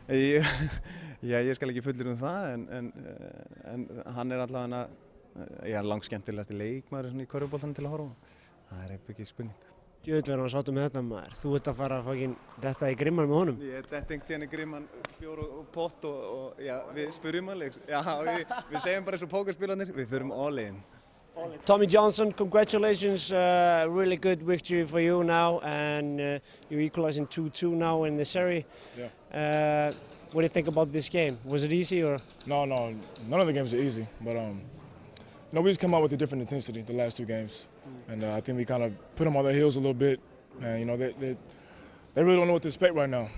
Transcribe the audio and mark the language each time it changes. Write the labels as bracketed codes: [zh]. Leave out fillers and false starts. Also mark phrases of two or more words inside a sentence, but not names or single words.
[is] Já, ég skal ekki fullir það en hann er allavega langskemmtilegasti leikmaður í körfuboltanum til að horfa á. Það er ekki spurning. Djöfull verður hann sáttur með þetta maður. Þú ert að fara að detta í grimman með honum. Ég detta einhvern tíðan í grimman, bjór og pott og við spurjum alveg. Já, við segjum bara eins og pókerspilarnir, við förum [en] all in. Tommy Johnson, congratulations, really good victory for you now and you're equalizing 2-2 now in the series. Yeah. What do you think about this game? Was it easy or? No, none of the games are easy, but we just come out with a different intensity the last 2 games, and I think we kind of put them on their heels a little bit, and they really don't know what to expect right now.